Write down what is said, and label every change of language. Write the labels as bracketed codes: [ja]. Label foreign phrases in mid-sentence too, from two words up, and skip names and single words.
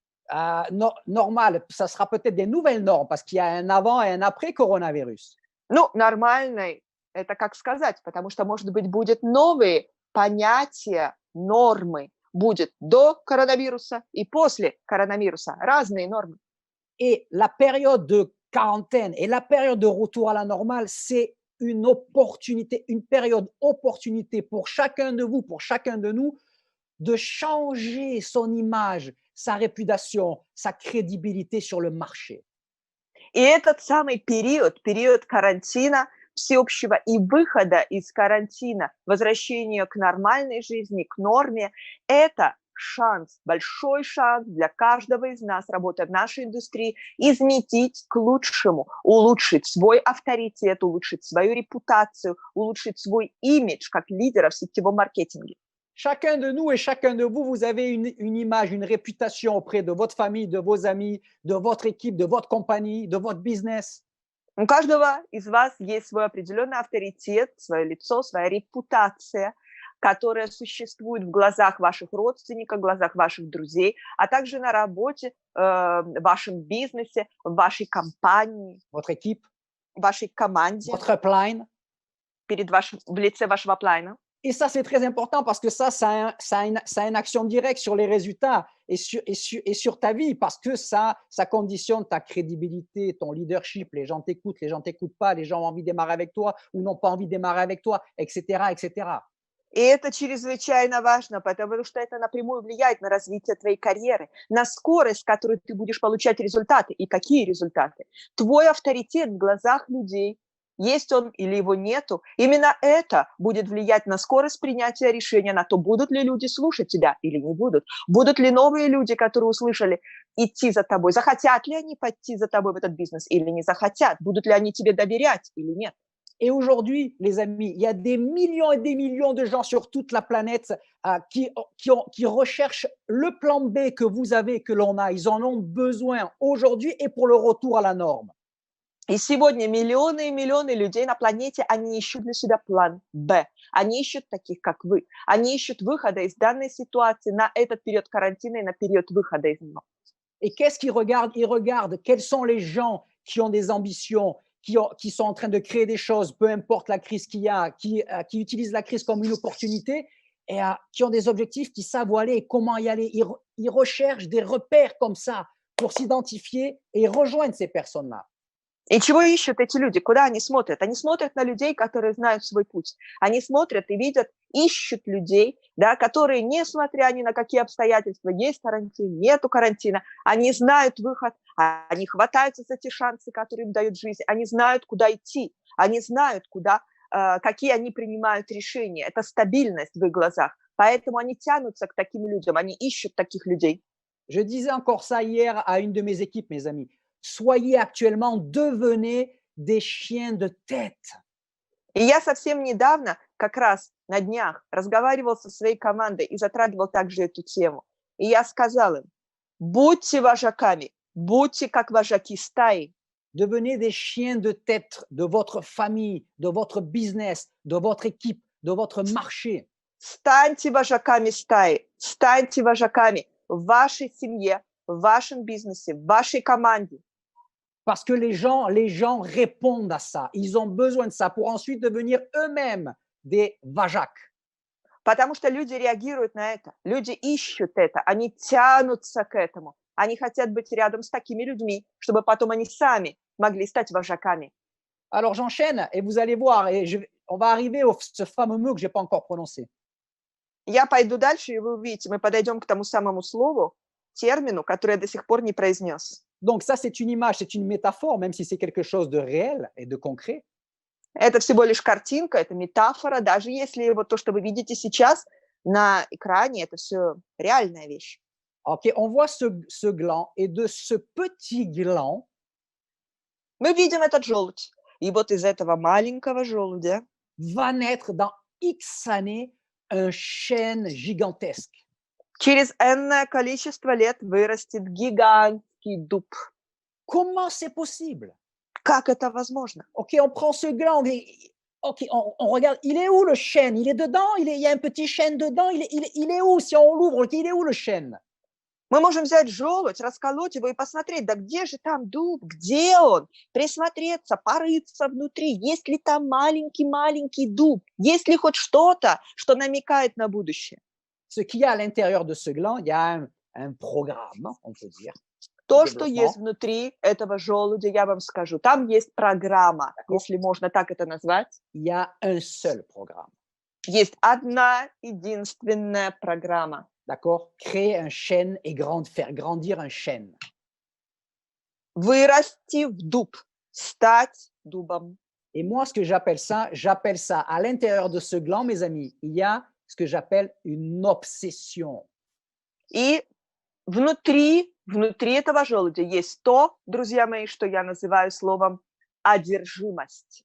[fr] Normal, ça sera peut-être des nouvelles normes parce qu'il y a un avant et un après coronavirus. [ru] Ну, нормальной, это как сказать, потому что, может быть, будут новые понятия, нормы. Будет до коронавируса и после коронавируса. Разные нормы. [fr] Et la période de quarantaine et la période de retour à la normale, c'est une opportunité, une période opportunité pour chacun de vous, pour chacun de nous, de changer son image, sa réputation, sa crédibilité sur le marché. [ru] И этот самый период, период карантина всеобщего и выхода из карантина, возвращения к нормальной жизни, к норме, это шанс, большой шанс для каждого из нас, работая в нашей индустрии, изменить к лучшему, улучшить свой авторитет, улучшить свою репутацию, улучшить свой имидж как лидера в сетевом маркетинге. [fr] Chacun de nous et chacun de vous, vous avez une image, une réputation auprès de votre famille, de vos amis, de votre équipe, de votre compagnie, de votre business. [ru] У каждого из вас есть свой определенный авторитет, свое лицо, своя репутация, которая существует в глазах ваших родственников, в глазах ваших друзей, а также на работе, в вашем бизнесе, в вашей компании, [fr] Votre équipe, [ru] в вашей команде, [fr] votre upline. [ru] в лице вашего аплайна. [fr] Et ça, c'est très important parce que ça a une action directe sur les résultats et sur ta vie parce que ça conditionne ta crédibilité, ton leadership. Les gens t'écoutent pas, les gens ont envie de démarrer avec toi ou n'ont pas envie de démarrer avec toi, etc., etc. [ru] И это чрезвычайно важно, потому что это напрямую влияет на развитие твоей карьеры, на скорость, с которой ты будешь получать результаты. И какие результаты? Твой авторитет в глазах людей, есть он или его нету, именно это будет влиять на скорость принятия решения, на то, будут ли люди слушать тебя или не будут. Будут ли новые люди, которые услышали, идти за тобой, захотят ли они пойти за тобой в этот бизнес или не захотят, будут ли они тебе доверять или нет. [fr] Et aujourd'hui, les amis, il y a des millions et des millions de gens sur toute la planète qui recherchent le plan B que vous avez, que l'on a. Ils en ont besoin aujourd'hui et pour le retour à la norme. [ru] И сегодня миллионы и миллионы людей на планете, они ищут для себя план Б. Они ищут таких, как вы. Они ищут выхода из данной ситуации на этот период карантина и на период выхода из него. [fr] Et qu'est-ce qu'ils regardent? Ils regardent quels sont les gens qui ont des ambitions, qui sont en train de créer des choses, peu importe la crise qu'il y a, qui utilisent la crise comme une opportunité et qui ont des objectifs, qui savent où aller et comment y aller. Ils recherchent des repères comme ça pour s'identifier et rejoindre ces personnes-là. [ru] И чего ищут эти люди? Куда они смотрят? Они смотрят на людей, которые знают свой путь. Они смотрят и видят, ищут людей, да, которые, несмотря ни на какие обстоятельства, есть карантин, нету карантина, они знают выход, они хватаются за те шансы, которые им дают жизнь, они знают, куда идти, они знают, какие они принимают решения. Это стабильность в их глазах. Поэтому они тянутся к таким людям, они ищут таких людей. [fr] Je disais encore ça hier à une de mes équipes, mes amis. Soyez actuellement, devenez des chiens de tête. [ru] И я совсем недавно как раз на днях разговаривал со своей командой и затрагивал также эту тему. И я сказал им, будьте вожаками, будьте как вожаки стаи. [fr] Devenez des chiens de tête de votre famille, de votre business, de votre équipe, de votre marché. [ru] Станьте вожаками стаи, станьте вожаками в вашей семье, в вашем бизнесе, в вашей команде. [fr] Parce que les gens répondent à ça. Ils ont besoin de ça pour ensuite devenir eux-mêmes des vajaks. [ru] Потому что люди реагируют на это, люди ищут это, они тянутся к этому. Они хотят быть рядом с такими людьми, чтобы потом они сами могли стать вожаками. [fr] Alors j'enchaîne et vous allez voir, on va arriver à ce fameux mot que je n'ai pas encore prononcé. [ru] Я пойду дальше, и вы увидите, мы подойдем к тому самому слову, термину, который я до сих пор не произнес. [fr] Donc ça, c'est une image, c'est une métaphore, même si c'est quelque chose de réel et de concret. [ru] Это всего лишь картинка, это метафора, даже если вот то, что вы видите сейчас на экране, это все реальная вещь. [fr] Ok, on voit ce gland et de ce petit gland, [ru] Мы видим этот желудь, и вот из этого маленького желудя [fr] va naître dans X années un chêne gigantesque. [ru] через энное количество лет вырастет гигантский дуб. [fr] Comment c'est possible? [ru] Как это возможно? [fr] Ok, on prend ce gland, ok, on regarde, il est où le chêne? Il est dedans? Il y a un petit chêne dedans? Il est où? Si on l'ouvre, il est où le chêne? [ru] Мы можем взять желудь, расколоть его и посмотреть, да где же там дуб, где он? Присмотреться, порыться внутри, есть ли там маленький-маленький дуб, есть ли хоть что-то, что намекает на будущее. [fr] Ce qu'il y a à l'intérieur de ce gland, il y a un programme, on peut dire. [ru] То, что есть внутри этого желудя, я вам скажу, там есть программа, если можно так это назвать. [fr] Il y a un seul programme. [ru] Есть одна единственная программа. [fr] D'accord? Créer un chêne et faire grandir un chêne. [ru] Вырасти в дуб, стать дубом. [fr] Et moi, ce que j'appelle ça à l'intérieur de ce gland, mes amis, il y a ce que j'appelle une obsession. [ru] И внутри этого желудя есть то, друзья мои, что я называю словом одержимость.